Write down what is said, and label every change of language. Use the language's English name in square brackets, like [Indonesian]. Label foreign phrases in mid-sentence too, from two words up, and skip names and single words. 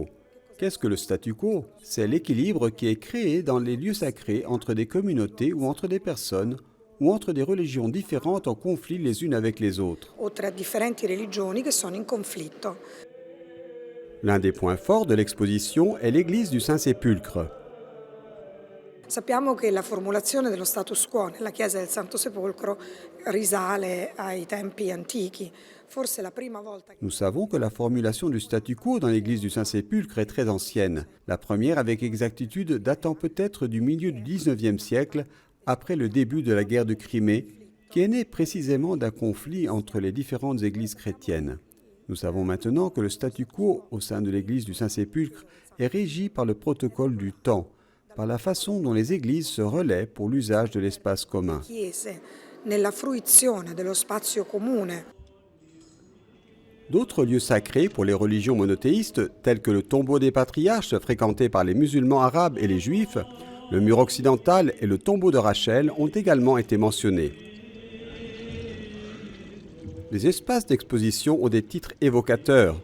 [French] Qu'est-ce que le statu quo? C'est l'équilibre qui est créé dans les lieux sacrés entre des communautés ou entre des personnes ou entre des religions différentes en conflit les unes avec les autres. L'un des points forts de l'exposition est l'église du Saint-Sépulcre. [Italian] Sappiamo che la formulazione dello status quo nella chiesa del Santo Sepolcro risale ai tempi antichi. Forse la prima volta. [French] Nous savons que la formulation du statu quo dans l'église du Saint-Sépulcre est très ancienne. La première, avec exactitude, datant peut-être du milieu du XIXe siècle, après le début de la guerre de Crimée, qui est née précisément d'un conflit entre les différentes églises chrétiennes. Nous savons maintenant que le statu quo au sein de l'église du Saint-Sépulcre est régi par le protocole du temps, par la façon dont les églises se relaient pour l'usage de l'espace commun. [Italian] Nella fruizione dello spazio comune. [French] D'autres lieux sacrés pour les religions monothéistes, tels que le tombeau des patriarches fréquenté par les musulmans arabes et les juifs, le mur occidental et le tombeau de Rachel ont également été mentionnés. Les espaces d'exposition ont des titres évocateurs.